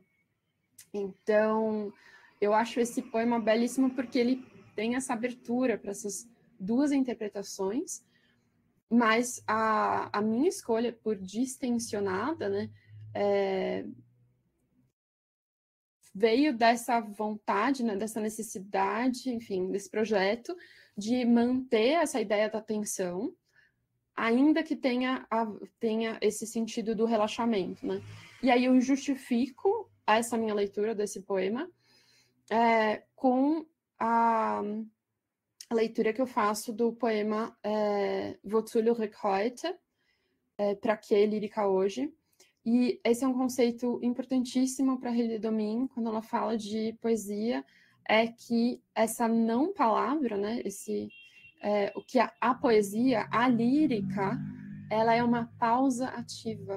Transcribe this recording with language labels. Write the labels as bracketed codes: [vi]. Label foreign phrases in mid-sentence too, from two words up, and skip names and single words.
[pt] Então, eu acho esse poema belíssimo porque ele tem essa abertura para essas duas interpretações, mas a minha escolha por distensionada, né, veio dessa vontade, né, dessa necessidade, enfim, desse projeto de manter essa ideia da tensão, ainda que tenha esse sentido do relaxamento, né? E aí eu justifico essa minha leitura desse poema com a leitura que eu faço do poema Wozu lyrik heute, para que lírica hoje. E esse é um conceito importantíssimo para a Hilde Domin, quando ela fala de poesia, é que essa não palavra, né, o que a poesia, a lírica, ela é uma pausa ativa.